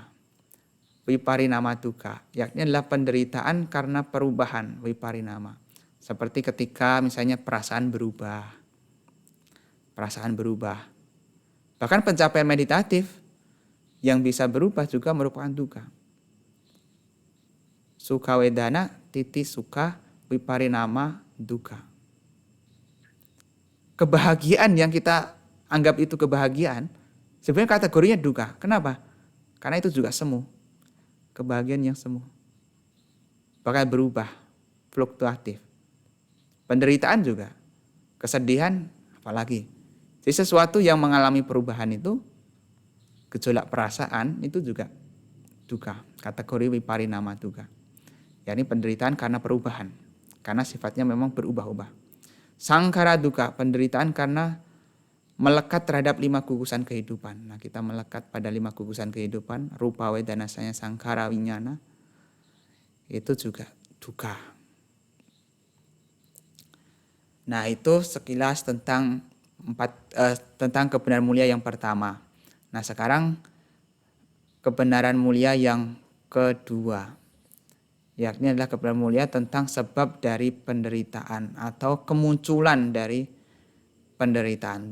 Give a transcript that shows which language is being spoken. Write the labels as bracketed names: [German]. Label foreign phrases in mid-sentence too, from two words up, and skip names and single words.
[Pali] Viparinama duka, [Indonesian] yakni adalah penderitaan karena perubahan viparinama. Seperti ketika misalnya perasaan berubah. Bahkan pencapaian meditatif yang bisa berubah juga merupakan duka. [Pali] Sukha wedana titi sukha viparinama duka. [Indonesian] Kebahagiaan yang kita anggap itu kebahagiaan, sebenarnya kategorinya duka. Kenapa? Karena itu juga semu. Kebahagiaan yang semu. Bakal berubah, fluktuatif. Penderitaan juga. Kesedihan apalagi. Jadi sesuatu yang mengalami perubahan itu, gejolak perasaan itu juga duka. Kategori [Pali] viparinama duka. [Indonesian] Yakni penderitaan karena perubahan. Karena sifatnya memang berubah-ubah. [Pali] Sangkara duka, [Indonesian] penderitaan karena melekat terhadap 5 gugusan kehidupan. Nah, kita melekat pada 5 gugusan kehidupan, [Pali] rupa wedana sanya sangkara winyana. [Indonesian] Itu juga duka. Nah, itu sekilas tentang kebenaran mulia yang pertama. Nah, sekarang kebenaran mulia yang kedua, yakni adalah kebenaran mulia tentang sebab dari penderitaan atau kemunculan dari penderitaan.